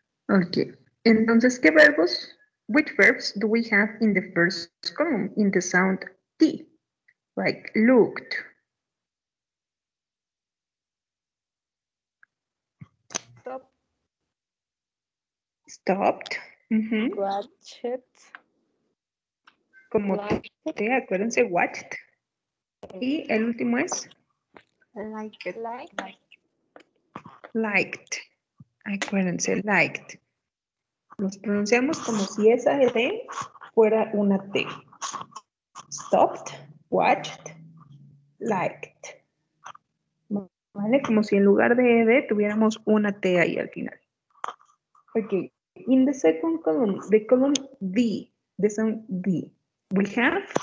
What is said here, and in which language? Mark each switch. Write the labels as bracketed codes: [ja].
[es] Okay, entonces, ¿qué verbos? [en] Which verbs do we have in the first column in the sound T? Like looked. Stop. Stopped. Watched. [es] Como [en] Liked. [es] T, acuérdense, watched. Y el último es liked. Acuérdense, liked. Los pronunciamos como si esa ED fuera una T. [en] Stopped, watched, liked. ¿Vale? [es] Como si en lugar de ED tuviéramos una T ahí al final. [en] Okay. In the second column, the column D, the sound D, we have